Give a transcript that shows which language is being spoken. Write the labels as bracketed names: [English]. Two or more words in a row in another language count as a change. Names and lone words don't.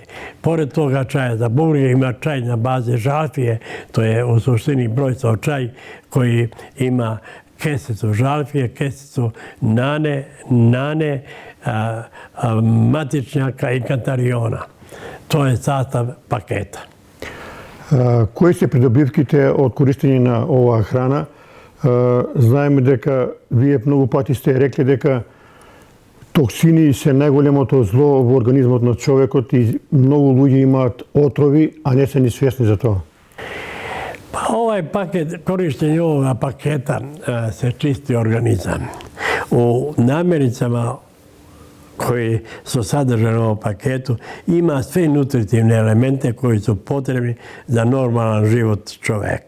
[Serbian] Pored toga čaja za bubrege ima čaj na bazi žalfije, to je u suštini brojcov čaj koji ima kesicu žalfije, kesicu nane, matičnjaka i katariona. To je sastav paketa. [Macedonian] Кои се придобивките од користењето на оваа храна? Знаеме дека вие многу пати сте rekli дека токсини се најголемото зло во организмот на човекот и многу луѓе имаат отрови, а не се ни свесни за тоа. [Serbian] Pa ovaj paket, korištenje ovoga paketa se čisti organizam. U namirnicama koji su sadržani u ovom paketu ima sve nutritivne elemente koji su potrebni za normalan život čoveka.